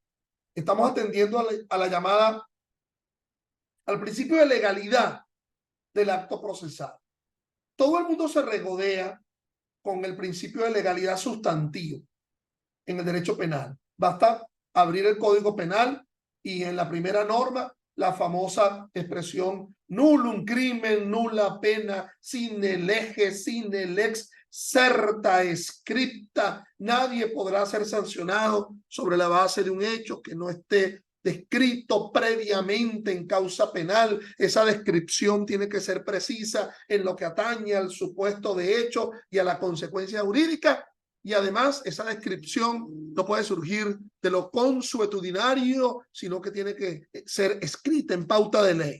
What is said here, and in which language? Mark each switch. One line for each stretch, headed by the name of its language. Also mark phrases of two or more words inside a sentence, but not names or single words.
Spanish: Estamos atendiendo a la llamada, al principio de legalidad del acto procesal. Todo el mundo se regodea con el principio de legalidad sustantivo en el derecho penal. Basta abrir el Código Penal y en la primera norma la famosa expresión
Latin: nullum crimen, nulla pena, sine lege, sine lex, certa scripta.
Spanish: Nadie podrá ser sancionado sobre la base de un hecho que no esté descrito previamente en causa penal. Esa descripción tiene que ser precisa en lo que atañe al supuesto de hecho y a la consecuencia jurídica. Y además esa descripción no puede surgir de lo consuetudinario, sino que tiene que ser escrita en pauta de ley.